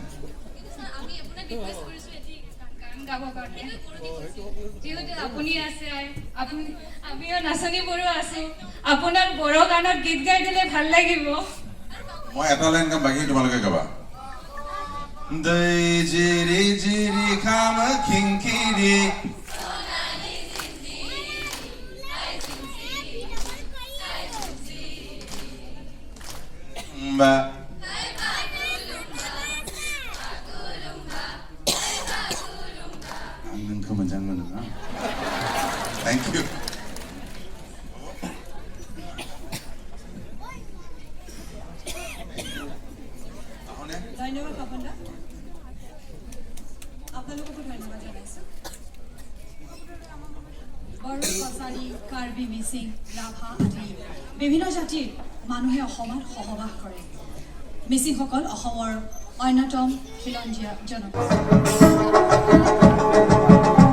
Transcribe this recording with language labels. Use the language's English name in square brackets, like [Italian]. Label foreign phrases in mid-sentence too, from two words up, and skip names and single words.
[Assamese] আমি আপোনাক ৰিকুৱেষ্ট কৰিছো এটি গান গাব কাৰণে যেহেতু আপুনি আছে আমিও নাচনী বড়ো আছো আপোনাৰ বড়ো গানত গীত গাই দিলে ভাল লাগিব মই এটা লাইন গাম বাকি তোমালোকে গাবা [Bodo] Dai jiri jiri kama kinkiri. Ba. Ang kemenjang mana? [English] Thank you. [Assamese] ধন্যবাদ পাপন দা আপোনালোককো ধন্যবাদ জনাইছোঁ বড়ো কছাৰী কাৰ্বি মিচিং ৰাভা আদি বিভিন্ন জাতিৰ মানুহে অসমত সহবাস কৰে মিচিংসকল অসমৰ অন্যতম খিলঞ্জীয়া জনগোষ্ঠী